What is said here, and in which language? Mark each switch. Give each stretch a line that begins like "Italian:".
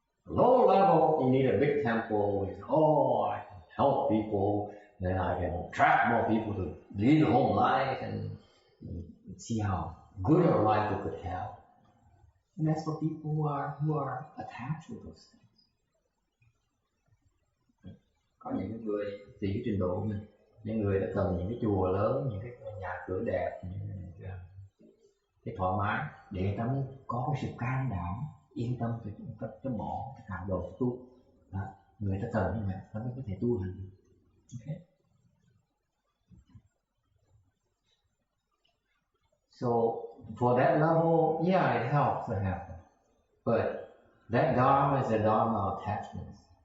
English: Low level, you need a big temple with, I can help people, then I can attract more people to lead a whole life and see how good a life we could have. And that's for people who are attached with those things.
Vietnamese: Có những người tùy cái trình độ của mình, những người đã cần những cái chùa lớn, những cái nhà cửa đẹp, những cái thoải mái để người ta mới có cái sự can đảm, yên tâm cho bỏ cái cảm đồ tu. Đó. Người ta cần như vậy, ta mới có thể tu hành được.
English: Okay. So for that level, yeah, it helps to happen. But that dharma is a dharma of attachments.